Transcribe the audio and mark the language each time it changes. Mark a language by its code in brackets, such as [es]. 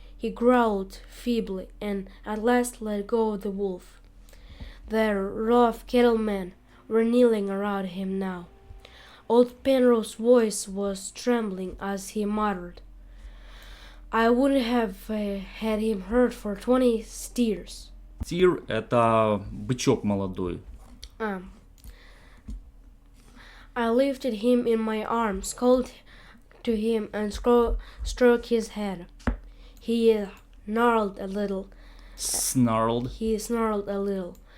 [en] He growled feebly, and at last let go of the wolf. The rough cattlemen were kneeling around him now. Old Penrose's voice was trembling as he muttered, I wouldn't have had him hurt for 20 steers. [ru] Steer — это бычок молодой. [en] I lifted him in my arms, called to him, and stroked his head. He snarled a little. He snarled a little.